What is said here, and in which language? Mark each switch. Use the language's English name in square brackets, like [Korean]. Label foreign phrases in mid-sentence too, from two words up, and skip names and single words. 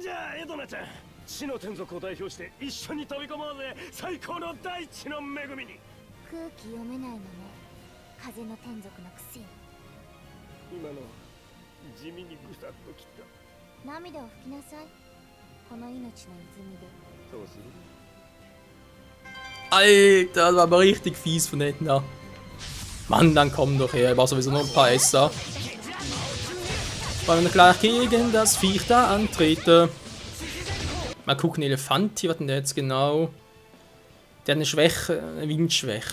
[Japanese] じゃあエドナちゃん、地の天族を代表して一緒に飛び込もうぜ。最高の大地の恵みに。空気読めないのね。風の天族のくせに。今の地味にぐさっときた。涙を拭きなさい。この命の泉で。そうする。 [German] Alter, das war aber richtig fies von Edna. Mann, dann komm doch her, ich brauche sowieso noch ein paar Esser. Wollen wir gleich gegen das Viech da antreten. Mal gucken, Elefanti, was denn der jetzt genau? Der hat eine Schwäche, eine Windschwäche.